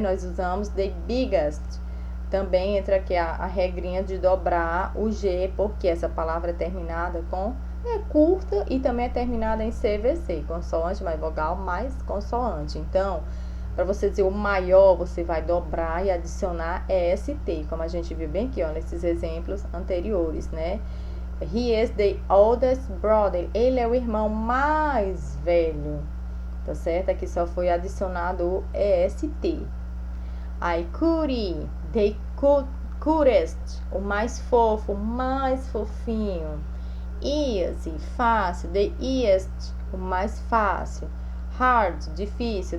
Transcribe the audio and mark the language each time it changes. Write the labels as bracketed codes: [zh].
[pt] Nós usamos the biggest. Também entra aqui a regrinha de dobrar o G, porque essa palavra é terminada com... é curta e também é terminada em CVC, consoante mais vogal mais consoante. Então, para você dizer o maior, você vai dobrar e adicionar EST, como a gente viu bem aqui, ó, nesses exemplos anteriores, né? [en] He is the oldest brother. [pt] Ele é o irmão mais velho. Tá certo? Aqui só foi adicionado o EST. Aí, cutie, the cutest. O mais fofo, o mais fofinho. Easy, fácil. The easiest, o mais fácil. Hard, difícil.